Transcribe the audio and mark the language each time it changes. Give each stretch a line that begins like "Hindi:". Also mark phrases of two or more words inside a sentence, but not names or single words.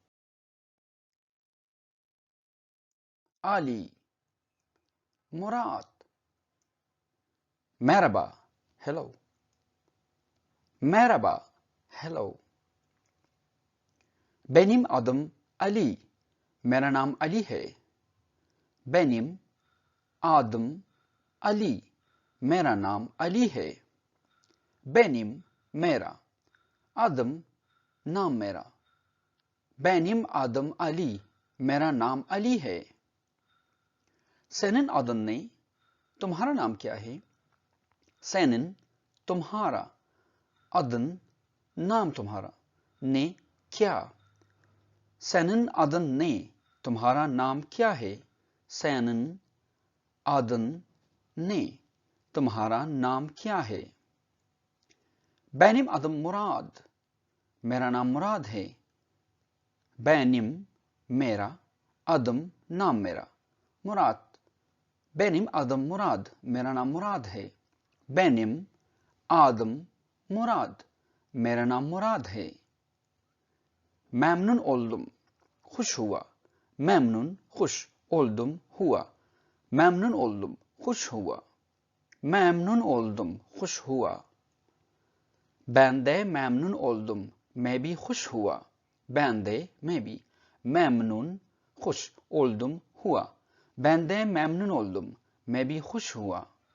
Turkish: Ali, Murat. Merhaba, hello. Merhaba, hello. Benim adım Ali.
Hindi: मेरा नाम अली है.
Turkish: Benim adım Ali.
Hindi: मेरा नाम अली है. Benim, मेरा. Adım, नाम मेरा.
Turkish: Benim adım Ali.
Hindi: मेरा नाम अली है.
Turkish: Senin adın ne?
Hindi: तुम्हारा नाम क्या है? Senin, तुम्हारा. Adın, नाम तुम्हारा. Ne, क्या?
Turkish: Senin adın ne?
Hindi: तुम्हारा नाम क्या है?
Turkish: Senin adın ne?
Hindi: तुम्हारा नाम क्या है?
Turkish: Benim adım Murad.
Hindi: मेरा नाम मुराद है. Benim, मेरा, adım, नाम मेरा.
Turkish: Murat. Benim adım Murad.
Hindi: मेरा नाम मुराद है.
Turkish: Benim adım Murad.
Hindi: मेरा नाम मुराद है.
Turkish: Memnun oldum.
Hindi: Hoş हुआ. Memnun, hoş. Oldum, हुआ.
Turkish: Memnun oldum.
Hindi: खुश हुआ.
Turkish: Memnun oldum.
Hindi: खुश हुआ.
Turkish: Ben de memnun oldum.
Hindi: मैं भी खुश हुआ.
Turkish: Ben de,
Hindi: मैं भी.
Turkish: Memnun, hoş. Oldum, हुआ. Ben de memnun oldum.
Hindi: मैं भी खुश हुआ.